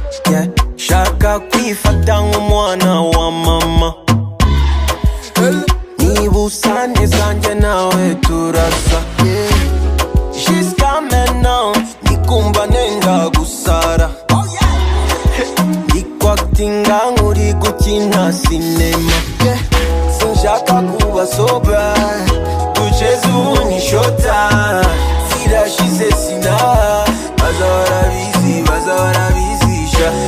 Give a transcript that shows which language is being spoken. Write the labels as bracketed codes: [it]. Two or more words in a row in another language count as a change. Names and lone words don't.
[rw] Yeah. Shaka kwifata nk'umwana wa mama. Niba usa neza njye nawe turasa. [en] She's coming now, [rw] nikumva nenga gusara. Ndi kwakitinga nk'uri gukina sinema. Sinshaka kuba sober, duceze ubu ni showtime. Zirashize sina, baza barabizi, baza barabizisha.